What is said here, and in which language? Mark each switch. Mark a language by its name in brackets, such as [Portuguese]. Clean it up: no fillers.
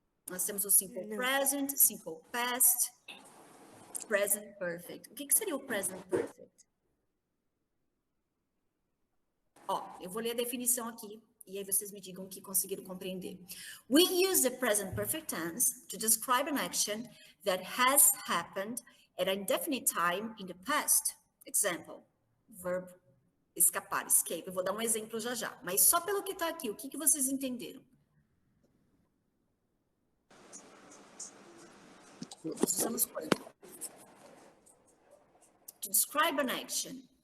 [Portuguese] Nós temos o Simple Present, Simple Past, Present Perfect. O que seria o Present Perfect? Eu vou ler a definição aqui, e aí vocês me digam o que conseguiram compreender. [English] We use the present perfect tense to describe an action that has happened at a indefinite time in the past. Example, verb escapar, escape. [Portuguese] Eu vou dar um exemplo já, mas só pelo que está aqui, o que vocês entenderam? Nós usamos quando? [English] To describe an action.